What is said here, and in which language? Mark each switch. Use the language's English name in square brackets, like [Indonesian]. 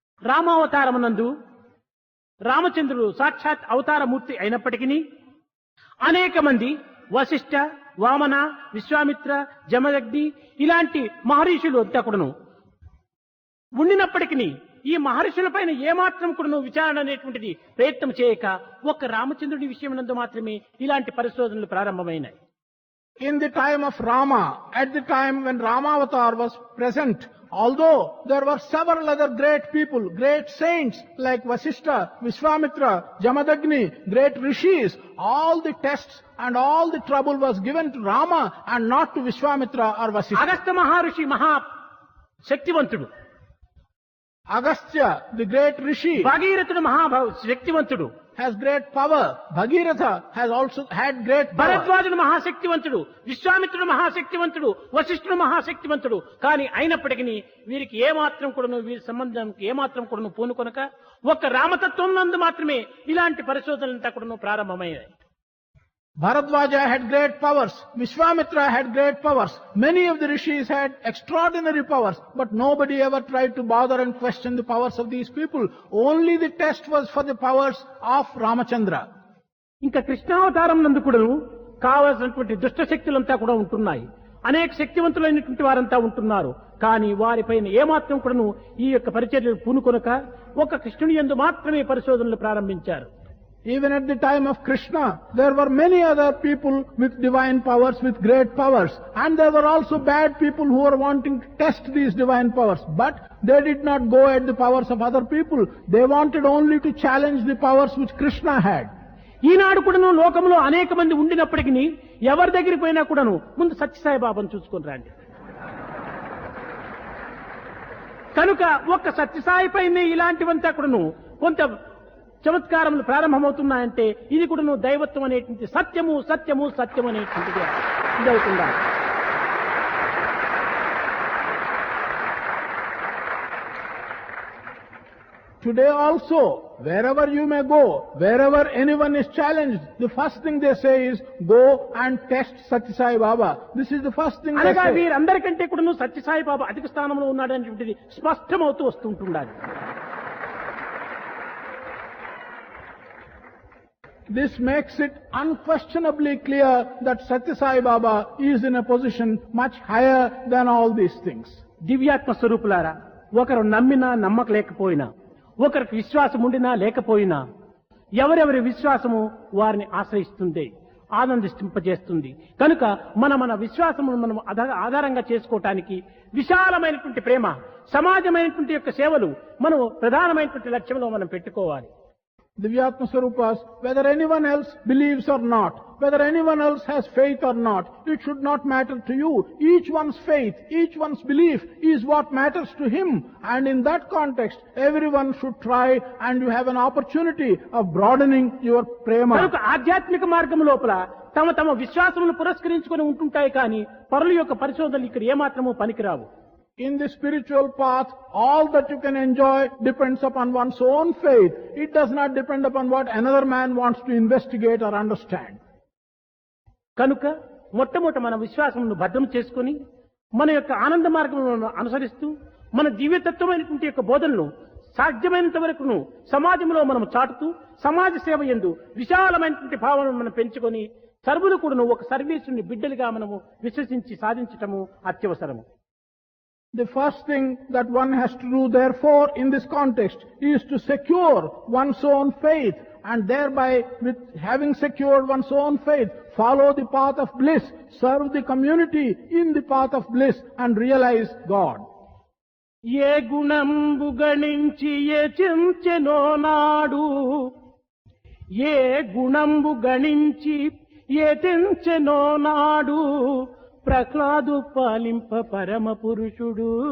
[Telugu] రామావతారమునందు రామచంద్రుడు సాక్షాత్ అవతారమూర్తి అయినప్పటికీ అనేక మంది వశిష్ఠ, వామన, విశ్వామిత్ర, జమదగ్ని ఇలాంటి మహర్షులు అంతా కూడాను ఉండినప్పటికీ ఈ మహర్షుల పైన ఏమాత్రం కూడా విచారణ అనేటువంటిది ప్రయత్నం చేయక ఒక్క రామచంద్రుడి విషయమునందు మాత్రమే ఇలాంటి పరిశోధనలు ప్రారంభమైనాయి. [English] In the time of Rama, at the time when Ramavatar was present, although there were several other great people, great saints like Vasishtha, Vishwamitra, Jamadagni, great rishis, all the tests and all the trouble was given to Rama and not to Vishwamitra or Vasishtha. [Telugu] Agastya మహర్షి మహా శక్తివంతుడు. [English] Agastya, the great rishi, [Telugu] భాగీరథుడు మహా శక్తివంతుడు, [English] has great power. Bhagiratha has also had great power. [Telugu] భరద్వాజుడు మహాశక్తివంతుడు, విశ్వామిత్రుడు మహాశక్తివంతుడు, వశిష్ఠుడు మహాశక్తివంతుడు. కానీ అయినప్పటికీ వీరికి ఏమాత్రం కూడాను వీరి సంబంధానికి ఏమాత్రం కూడాను పూనుకొనక ఒక్క రామతత్వం నందు మాత్రమే ఇలాంటి పరిశోధనలంతా కూడాను ప్రారంభమయ్యాయి. [English] Bharadwaja had great powers. Vishwamitra had great powers. Many of the rishis had extraordinary powers, but nobody ever tried to bother and question the powers of these people. Only the test was for the powers of Ramachandra. [Telugu] ఇంకా కృష్ణావతారం నందు కూడాను కావలసినటువంటి దుష్ట శక్తులంతా కూడా ఉంటున్నాయి. అనేక శక్తివంతులైనటువంటి వారంతా ఉంటున్నారు. కానీ వారిపైన ఏమాత్రం కూడాను ఈ యొక్క పరిచర్యలు పూనుకొనక ఒక కృష్ణుని యందు మాత్రమే పరిశోధనలు ప్రారంభించారు. [English] Even at the time of Krishna, there were many other people with divine powers, with great powers. And there were also bad people who were wanting to test these divine powers. But they did not go at the powers of other people. They wanted only to challenge the powers which Krishna had. [Telugu] ఈనాడు కూడాను లోకంలో అనేక మంది ఉండినప్పటికీ ఎవరి దగ్గరికి పోయినా కూడాను ముందు సత్యసాయి బాబాను చూసుకొని రండి. కనుక ఒక్క సత్యసాయి పైనే ఇలాంటివంతా కూడాను కొంత చమత్కారములు ప్రారంభమవుతున్నాయంటే ఇది కూడాను దైవత్వం అనేటువంటి సత్యము సత్యము సత్యం అనేటువంటిది ఇదవుతుందా. [English] Today also, wherever you may go, wherever anyone is challenged, the first thing they say is, go and test Sathya Sai Baba. This is the first thing they [Telugu] అనగా [English] say. [Telugu] వీరందరికంటే కూడాను సత్యసాయి బాబా అధిక స్థానంలో ఉన్నాడనేటువంటిది స్పష్టమవుతూ వస్తుంటుండాలి. [English] This makes it unquestionably clear that Sathya Sai Baba is in a position much higher than all these things. [Telugu] దివ్యాత్మ స్వరూపులారా, ఒకరు నమ్మినా నమ్మక లేకపోయినా, ఒకరికి విశ్వాసం ఉండినా లేకపోయినా, ఎవరెవరి విశ్వాసము వారిని ఆశ్రయిస్తుంది, ఆనందింపజేస్తుంది. కనుక మన విశ్వాసమును మనం ఆధారంగా చేసుకోవటానికి విశాలమైనటువంటి ప్రేమ, సమాజమైనటువంటి యొక్క సేవలు మనం ప్రధానమైనటువంటి లక్ష్యంలో మనం పెట్టుకోవాలి. [English] Divyatma Swarupas, whether anyone else believes or not, whether anyone else has faith or not, it should not matter to you. Each one's faith, each one's belief is what matters to him. And in that context, everyone should try, and you have an opportunity of broadening your prema. [Telugu] కనుక ఆధ్యాత్మిక మార్గం లోపల తమ విశ్వాసములను పురస్కరించుకొని ఉంటుంటాయి కానీ పరుల యొక్క పరిశోధనలు ఇక్కడ ఏమాత్రమూ పనికిరావు. [English] In the spiritual path, all that you can enjoy depends upon one's own faith. It does not depend upon what another man wants to investigate or understand. [Telugu] కనుక మొట్టమొదట మన విశ్వాసమును భద్రం చేసుకొని మన యొక్క ఆనంద మార్గములను అనుసరిస్తూ మన జీవితత్వమైనటువంటి యొక్క బోధనలు సాధ్యమైనంత వరకును సమాజంలో మనం చాటుతూ సమాజ సేవ యందు విశాలమైనటువంటి భావనను మనం పెంచుకొని సర్వులు కూడాను ఒక సర్వీసుని బిడ్డలుగా మనము విశ్వసించి సాధించటము అత్యవసరము. [English] The first thing that one has to do, therefore, in this context, is to secure one's own faith, and thereby, with having secured one's own faith, follow the path of bliss, serve the community in the path of bliss, and realize God. [Telugu] ఏ గుణంబు గణించి ఏ చెంచెనో నాడు, ఏ గుణంబు గణించి ఏ తెంచెనో నాడు, ప్రహ్లాదు పాలింప పరమ పురుషుడు.